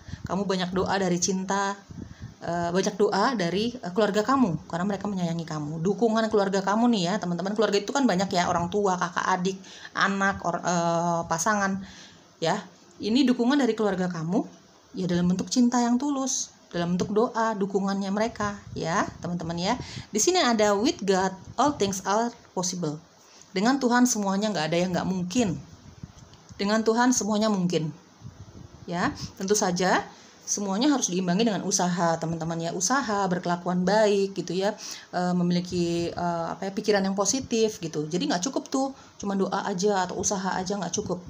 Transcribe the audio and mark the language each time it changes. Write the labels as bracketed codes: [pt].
[id] Kamu banyak doa dari cinta, banyak doa dari keluarga kamu karena mereka menyayangi kamu. Dukungan keluarga kamu nih ya teman-teman. Keluarga itu kan banyak ya, orang tua, kakak, adik, anak, pasangan ya. Ini dukungan dari keluarga kamu ya dalam bentuk cinta yang tulus, dalam bentuk doa, dukungannya mereka ya teman-teman ya. Di sini ada [en] with God all things are possible. [id] Dengan Tuhan semuanya nggak ada yang nggak mungkin. Dengan Tuhan semuanya mungkin ya. Tentu saja semuanya harus diimbangi dengan usaha teman-teman ya, usaha, berkelakuan baik gitu ya, memiliki pikiran yang positif gitu. Jadi nggak cukup tuh cuma doa aja atau usaha aja, nggak cukup.